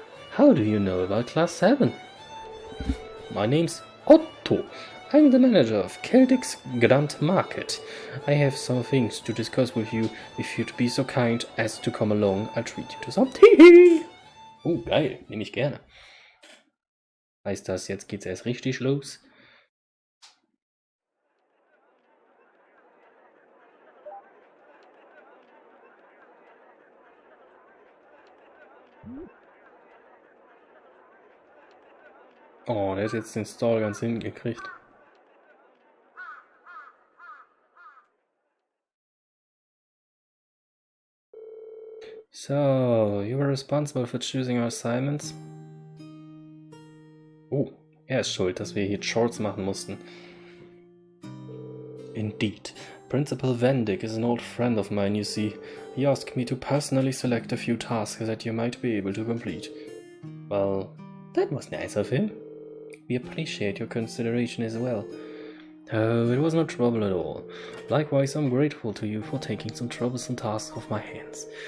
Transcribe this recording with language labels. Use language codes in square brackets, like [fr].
[en] How do you know about Class 7? My name's Otto. I'm the manager of Celtic's Grand Market. I have some things to discuss with you. If you'd be so kind as to come along, I'll treat you to some tea. [de] Oh, geil, nehme ich gerne. Heißt das, jetzt geht's erst richtig los? Oh, der hat jetzt den Stall ganz hinten gekriegt. [en] So, you were responsible for choosing our assignments? [de] Oh, er ist schuld, dass wir hier Shorts machen mussten. [en] Indeed. Principal Vendick is an old friend of mine, you see. He asked me to personally select a few tasks that you might be able to complete. Well, that was nice of him. We appreciate your consideration as well. Oh, it was no trouble at all. Likewise, I'm grateful to you for taking some troublesome tasks off my hands.